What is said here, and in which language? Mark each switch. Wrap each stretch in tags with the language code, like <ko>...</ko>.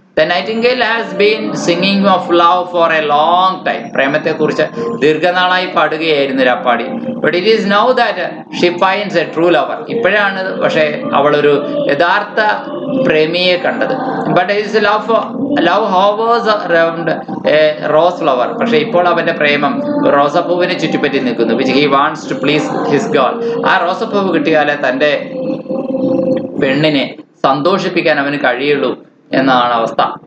<en>The nightingale has been singing of love for a long time.</en> <ml>പ്രേമത്തെ കുറിച്ച് ദീർഘനാളായി പാടുകയായിരുന്നു രാപ്പാടി.</ml> <en>But it is now that she finds a true lover.</en> <ml>ഇപ്പോഴാണ് പക്ഷേ അവൾ ഒരു യഥാർത്ഥ പ്രേമിയെ കണ്ടത്.</ml> <en>But his love hovers around a rose flower.</en> <ml>പക്ഷെ ഇപ്പോൾ അവന്റെ പ്രേമം റോസപ്പൂവിനെ ചുറ്റിപ്പറ്റി നിൽക്കുന്നു.</ml> <en>Which he wants to please his girl.</en> <ml>ആ റോസപ്പൂവ് കിട്ടിയാലേ തന്റെ പെണ്ണിനെ സന്തോഷിപ്പിക്കാൻ അവന് കഴിയുള്ളൂ എന്നാണ് അവസ്ഥ.</ml>